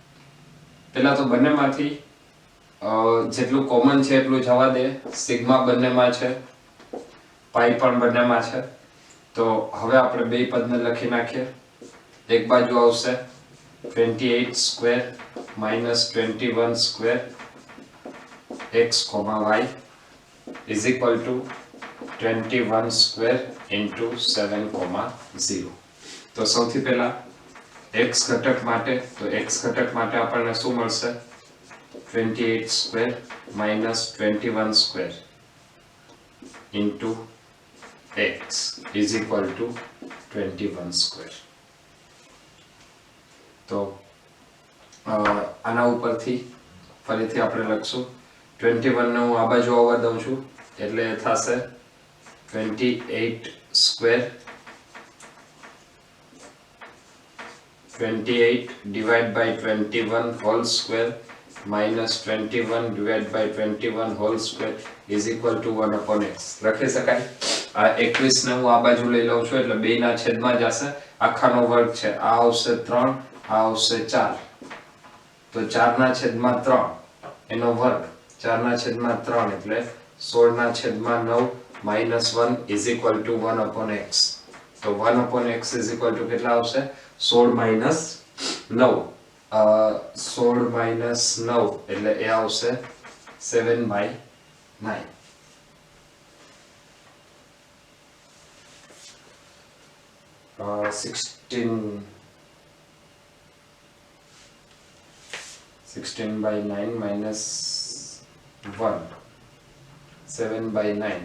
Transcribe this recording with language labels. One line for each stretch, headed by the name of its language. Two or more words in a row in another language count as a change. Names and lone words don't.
Gujarati: પહેલા તો બંનેમાંથી જેટલું કોમન છે એટલું જવા દે, સિગ્મા બંનેમાં છે, પાઈ પણ બંનેમાં છે. તો હવે આપણે બે પદને લખી નાખીએ. એક બાજુ આવશે
English: 28 square minus 21 square x, y is equal to 21 square into 7, 0.
Gujarati: તો સૌથી પહેલા x ઘટક માટે, તો x ઘટક માટે આપણને શું મળશે?
English: 28 square minus 21 square into x is equal to 21 square.
Gujarati: તો આના ઉપરથી ફરીથી આપણે લખશું 21 ને હું આ બાજુ આવવા દઉં છું એટલે થશે
English: 28 square 28 divided by 21 whole square minus 21 divided by 21 whole square is equal to 1 upon x.
Gujarati: લખી શકાય. આ 21 ને હું આ બાજુ લઈ લઉં છું એટલે 2 ના છેદમાં જશે, આખાનો વર્ગ છે, આ આવશે 3, આ આવશે 4. તો 4 ના છેદમાં 3 એનો વર્ગ, 4 ના છેદમાં 3 એટલે 16 ના છેદમાં
English: 9 minus 1 is equal to 1 upon x. તો 1 upon x is equal to
Gujarati: કેટલા આવશે?
English: 16 minus 9.
Gujarati: 16 minus 9 એટલે એ આવશે 7/9.
English: Uh, 16/9 minus 1 7/9.